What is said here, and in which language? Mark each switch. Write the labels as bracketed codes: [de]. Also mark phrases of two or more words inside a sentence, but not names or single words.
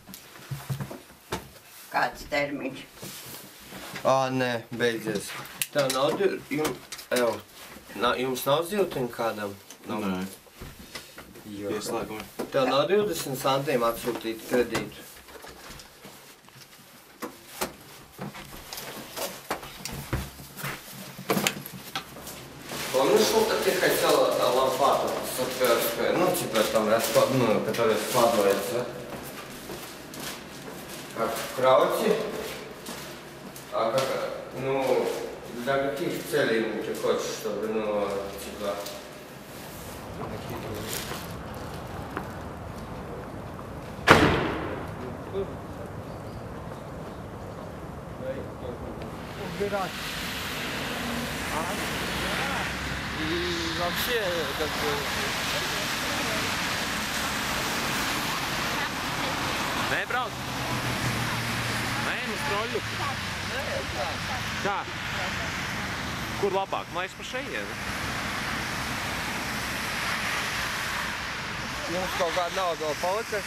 [lv] Kāds termiņš? Nē, beidzies. Tev nav jums nav ziltiņa kādam? Nē. Pieslēgumi. Tev nav 20 centiem atsūtīt kredītu? [ru] Помнишь, вот ты хотела лопату саперскую, ну типа там раскладную, которая складывается как в крауте? А как, ну, для каких целей ты хочешь, чтобы, ну, типа... Убирать. И вообще, как бы... [lv] Nē, brauc! Nē, mums troļu! Kā? Kur labāk? Maiz pa šejienu? Mums kaut kāda nauda vēl palika.